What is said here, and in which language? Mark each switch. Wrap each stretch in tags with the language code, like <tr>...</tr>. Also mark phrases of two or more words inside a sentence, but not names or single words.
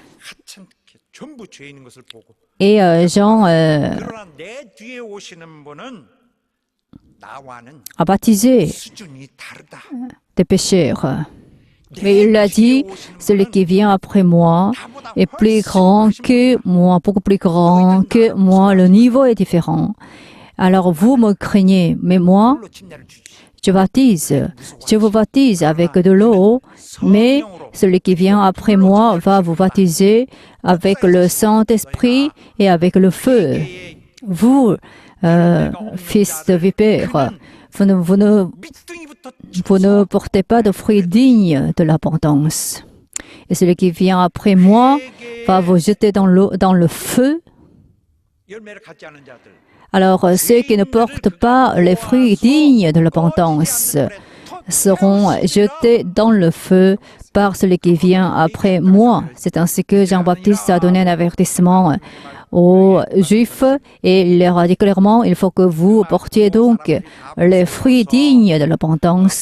<fr>Et Jean a baptisé des pécheurs. Mais il a dit, celui qui vient après moi est plus grand que moi, beaucoup plus grand que moi. Le niveau est différent. Alors vous me craignez, mais moi,</fr> <ko>물로 침례를 주지.</ko> <fr>je vous baptise avec de l'eau, mais celui qui vient après moi va vous baptiser avec le Saint-Esprit et avec le feu. Vous, fils de vipère, vous ne portez pas de fruits dignes de l'abondance. Et celui qui vient après moi va vous jeter dans le feu.</fr> <ko>열매를 갖지 않은 자들.</ko> <fr>Alors, ceux qui ne portent pas les fruits dignes de l'abondance seront jetés dans le feu par celui qui vient après moi. C'est ainsi que Jean-Baptiste a donné un avertissement aux Juifs et il leur a dit clairement, il faut que vous portiez donc les fruits dignes de l'abondance.</fr>